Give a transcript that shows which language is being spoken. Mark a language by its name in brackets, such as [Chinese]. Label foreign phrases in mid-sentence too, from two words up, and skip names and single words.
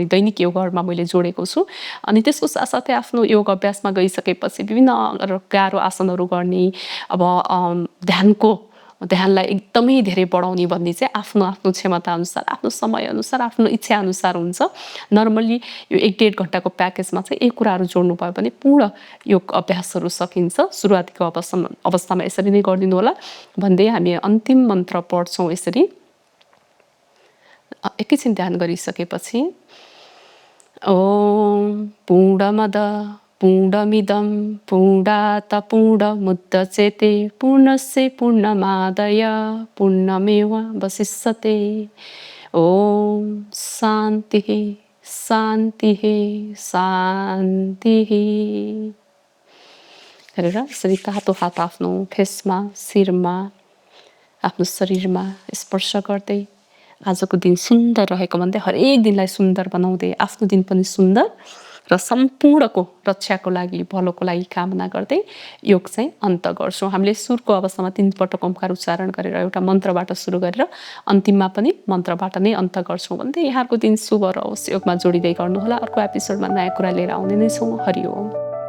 [Nepali] दैनिक योगहरूमा मैले जोडेको छु अनि त्यसको साथसाथै आफ्नो योग अभ्यासमा गइसकेपछि विभिन्न गाह्रो आसनहरू गर्ने अब ध्यानलाई एकदमै धेरै बढाउने भन्ने चाहिँ आफ्नो आफ्नो क्षमता अनुसार आफ्नो समय अनुसार आफ्नो इच्छा अनुसार हुन्छ नर्मली यो 1.5 घण्टाको प्याकेजमा चाहिँ एक कुराहरू जोड्नु भयो भने पूर्ण योग अभ्यासहरू सकिन्छ सुरुवातीको अवस्थामा यसरी नै गरिदिनु होला भन्दै हामी अन्तिम मन्त्र पढ्छौँ यसरी एकैछिन ध्यान गरिसकेपछि [Sanskrit] ओम पूर्णमद पूर्णमिदं पूर्णात् पूर्णमुदच्यते पूर्णस्य पूर्णमादाय पूर्णमेवावशिष्यते ओम शान्तिः शान्तिः [Nepali] शान्तिः गरेर यसरी तातो हात आफ्नो फेसमा शिरमा आफ्नो शरीरमा स्पर्श गर्दै आजको दिन सुन्दर रहेको भन्दै हरेक दिनलाई सुन्दर बनाउँदै आफ्नो दिन पनि सुन्दर र सम्पूर्णको रक्षाको लागि भलोको लागि कामना गर्दै योग चाहिँ अन्त गर्छौँ हामीले सुरुको अवस्थामा 3 पटक ओमकार उच्चारण गरेर एउटा मन्त्रबाट सुरु गरेर अन्तिममा पनि मन्त्रबाट नै अन्त गर्छौँ भन्दै यहाँको दिन शुभ रहोस् योगमा जोडिँदै गर्नुहोला अर्को एपिसोडमा नयाँ कुरा लिएर आउने नै छौँ हरि ओम